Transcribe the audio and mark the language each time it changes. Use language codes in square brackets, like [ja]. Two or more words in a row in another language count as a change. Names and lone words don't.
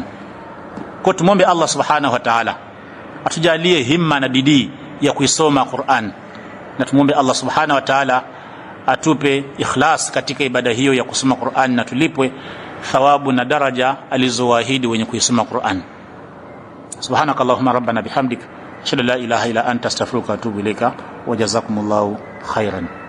[sw] Kwa tumombe Allah [ar] سبحانه وتعالى [sw] atujalie himma na bidii ya kuisoma Qur'an, na tumombe Allah [ar] سبحانه وتعالى [sw] atupe ikhlas katika ibada hiyo ya kusoma Qur'an, na tulipwe thawabu na daraja alizowaahidi wenye kuisoma Qur'an. [ar] سبحانك اللهم ربنا وبحمدك أشهد أن لا إله إلا أنت أستغفرك وأتوب إليك وجزاكم الله خيرا.